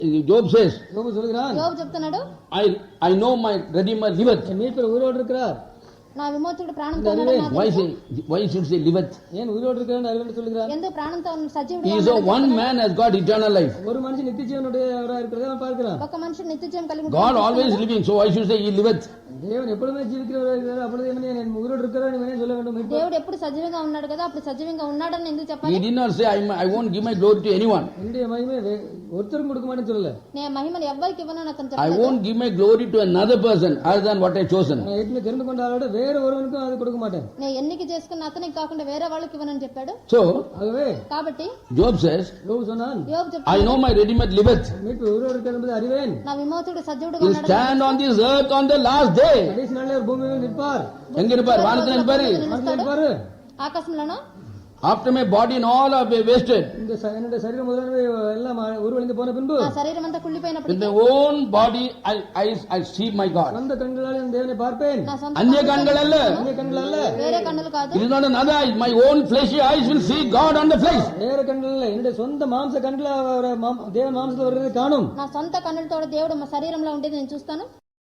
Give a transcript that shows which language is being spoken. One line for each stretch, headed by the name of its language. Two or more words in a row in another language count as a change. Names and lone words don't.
English: Job says,
Tamil: யோபு சொல்கிறான்,
Telugu: யோபு చెప్తున్నాడు,
English: I know my Redeemer liveth.
Tamil: என் மீட்பர் உயிரோடு இருக்கிறார்.
Telugu: నా విమోచకుడు ప్రాణంతో ఉన్నాడు నాకు తెలుసు.
English: Why should say liveth?
Tamil: ஏன் உயிரோடு இருக்கிறார் அறிவென்று சொல்கிறார்?
Telugu: ఎందుకు ప్రాణంతో
English: He
Telugu: సజీవుడుగా
English: is
Telugu: ఉన్నాడు?
English: one man has got eternal life.
Tamil: ஒரு மனுஷன் நித்திய ஜீவனுடையவராக இருக்கிறதை அவன் பார்க்கிறான்.
Telugu: ఒక మనిషి నిత్యజీవం కలిగి
English: God
Telugu: ఉంటాడు.
English: always living, so why should say he liveth?
Tamil: தேவன் எப்பொழுதுமே ஜீவிக்கிறவராக இருக்கிறார். அப்பொழுது என்ன உயிரோடு இருக்கிறார் நீ சொல்ல வேண்டும்.
Telugu: దేవుడు ఎప్పుడు సజీవంగా ఉన్నాడు కదా, అప్పుడు సజీవంగా ఉన్నాడని ఎందుకు
English: He
Telugu: చెప్పాలి?
English: did not say, I won't give my glory to anyone.
Tamil: என்னுடைய மகிமை ஒருத்தரும் கொடுக்க மாட்டேன்னு சொல்லல.
Telugu: నేను మహిమను ఎవ్వరికి ఇవ్వను అని అతను
English: I
Telugu: చెప్పలేదు.
English: won't give my glory to another person other than what I chosen.
Tamil: நான் ஏற்கனவே தெரிந்து கொண்ட ஆளோட வேற ஒருவனுக்கும் அது கொடுக்க மாட்டேன்.
Telugu: నేను ఎన్నిక చేసుకున్న అతనికి కాకుండా వేరే వాళ్ళకి ఇవ్వనని చెప్పాడు.
English: So,
Tamil: ஆகவே
Telugu: కాబట్టి
English: Job says,
Tamil: யோபு சொன்னான்,
Telugu: యోబు
English: I
Telugu: చెప్తాడు,
English: know my Redeemer liveth.
Tamil: மீட்பு உயிரோடு இருக்கிறது என்பதை அறிவேன்.
Telugu: నా విమోచకుడు సజీవుడుగా
English: He'll
Telugu: ఉన్నాడు.
English: stand on this earth on the last day.
Tamil: கடைசி நாளில் அவர் பூமியில் நிற்பார். எங்க இருப்பார்? வானத்தில் இருப்பாரு. வானத்தில் நிற்பாரு.
Telugu: ఆకాశంలోనూ
English: After my body and all are wasted,
Tamil: இந்த என்னுடைய சரீரம் முதலானவை எல்லாம் உருவழிந்து போன பின்பு
Telugu: నా శరీరం అంతా కుళ్ళిపోయినప్పుడు
English: in my own body I see my God.
Tamil: சொந்த கண்களால் என் தேவனை பார்ப்பேன்.
Telugu: నా సొంత
Tamil: அந்நிய கண்கள் அல்ல. அந்நிய கண்கள் அல்ல,
Telugu: వేరే కన్నులు కాదు,
English: It is not another eyes. My own fleshy eyes will see God on the flesh.
Tamil: வேற கண்கள் அல்ல, என்னுடைய சொந்த மாம்ச கண்கள் தேவன் மாம்சத்தில் வருவதை காணும்.
Telugu: నా సొంత కన్నులతో దేవుడు మా శరీరంలో ఉండేది నేను చూస్తాను.